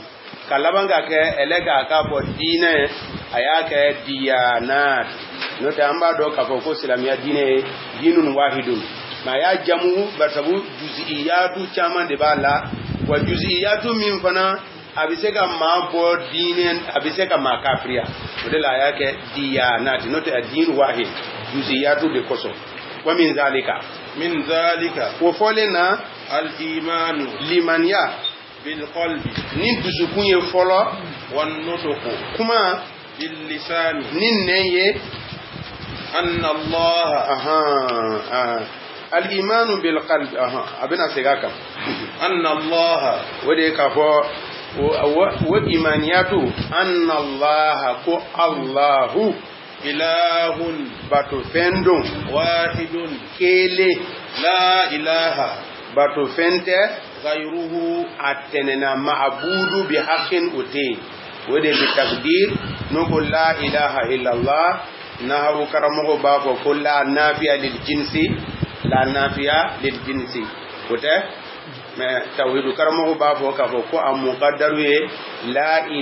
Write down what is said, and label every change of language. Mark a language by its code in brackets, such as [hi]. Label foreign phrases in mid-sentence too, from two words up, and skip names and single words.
[bm] ka laban ka kɛ ɛlɛ k'a fɔ diinɛ a y'a kɛ diyanat n'o tɛ an b'a dɔn k'a fɔ ko silamɛya diinɛ ye [ar] diinun wahidun [bm] mais a y'a jamu barisabu juz'iyatu caman de b'a la wa juz'iyatu min fana a bɛ se ka maa bɔ diinɛ a bɛ se ka maa kafiriya o de la a y'a kɛ diyanat n'o tɛ [ar] diin wahid [bm] juz'iyatu de kosɔn [ar] wa min zalika [bm] o fɔlen na [ar] al-imanu [bm] limaniya [ar] bil qalbi [bm] ni dusukun ye fɔlɔ [ar] wan nutqu [bm] kuma [ar] bil lisani [bm] ni nɛn ye [ar] anna Allah al-imanu bil qalbi [bm] a bɛna segin a kan [ar] anna Allah [bm] o de ye k'a fɔ o [ar] imaniyatu anna Allah [bm] ko Allahu [ar] ilahun [bm] bato fɛn don [ar] wahidun [bm] kelen [ar] la ilaha [bm] bato fɛn tɛ [ar] ghayruhu [bm] a tɛnɛna [ar] ma'budu bi haqqin [bm] o tɛ yen o de bi takdir n'o ko [ar] la ilaha illallah [bm] nahawu karamɔgɔ b'a fɔ ko [ar] la nafiya lil jinsi [bm] o tɛ mais tawhidu karamɔgɔ b'a fɔ k'a fɔ ko a muqaddaru ye la